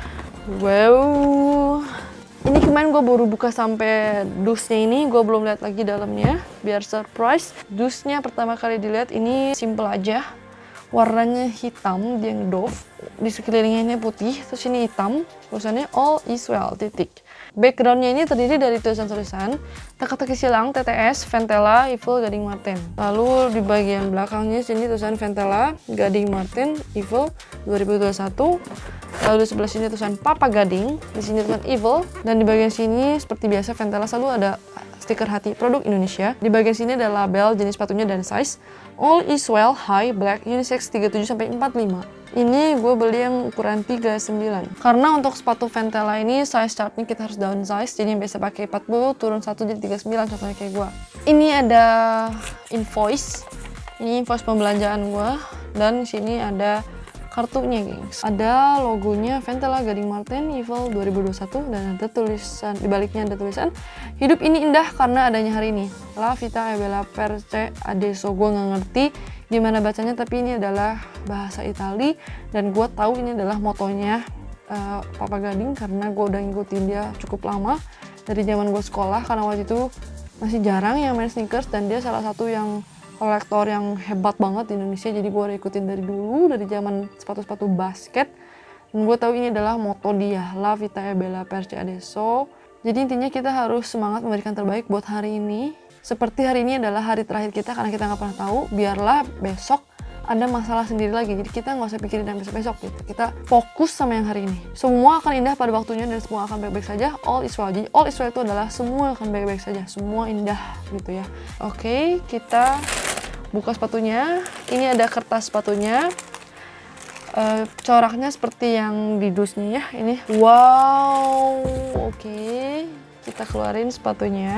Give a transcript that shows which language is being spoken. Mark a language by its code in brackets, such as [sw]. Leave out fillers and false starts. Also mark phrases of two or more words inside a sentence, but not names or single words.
[id] Wow, ini kemarin gue baru buka sampai dusnya ini. Gue belum lihat lagi dalamnya, biar surprise. Dusnya pertama kali dilihat ini simple aja. Warnanya hitam, dia Dove. Di sekelilingnya ini putih, terus ini hitam. Tulisannya [en] All is well, [id] titik. Backgroundnya ini terdiri dari tulisan-tulisan teka-teki silang TTS Ventela Evil Gading Marten. Lalu di bagian belakangnya sini tulisan Ventela Gading Marten Evil 2021. Lalu di sebelah sini tulisan Papa Gading, di sini tulisan Evil, dan di bagian sini seperti biasa Ventela selalu ada stiker hati produk Indonesia. Di bagian sini ada label jenis sepatunya dan size. [en] All is well high black unisex 37 sampai 45. [id] Ini gue beli yang ukuran 39. Karena untuk sepatu Ventela ini [en] size chartnya [id] kita harus downsize, jadi yang biasa pakai 40 turun 1 jadi 39 contohnya kayak gue. Ini ada invoice. Ini invoice pembelanjaan gue, dan di sini ada kartunya gengs. Ada logonya Ventela Gading Marten Evil 2021 dan ada tulisan, di baliknya ada tulisan hidup ini indah karena adanya hari ini. [it] La vita è bella perché adesso. [id] Gue nggak ngerti gimana bacanya, tapi ini adalah bahasa Itali dan gue tahu ini adalah motonya Papa Gading karena gue udah ngikutin dia cukup lama dari zaman gue sekolah, karena waktu itu masih jarang yang main sneakers dan dia salah satu yang kolektor yang hebat banget di Indonesia. Jadi gue udah ikutin dari dulu, dari zaman sepatu-sepatu basket, dan gue tahu ini adalah moto dia, [it] La vita è bella perché adesso. [id] Jadi intinya kita harus semangat memberikan terbaik buat hari ini. Seperti hari ini adalah hari terakhir kita, karena kita nggak pernah tahu, biarlah besok ada masalah sendiri lagi. Jadi kita nggak usah pikirin yang besok-besok gitu. Kita fokus sama yang hari ini. Semua akan indah pada waktunya dan semua akan baik-baik saja. [en] All is well. [id] Jadi [en] all is well [id] itu adalah semua akan baik-baik saja. Semua indah gitu ya. Oke, kita buka sepatunya. Ini ada kertas sepatunya. Coraknya seperti yang di dusnya ya. Ini wow. Oke, kita keluarin sepatunya.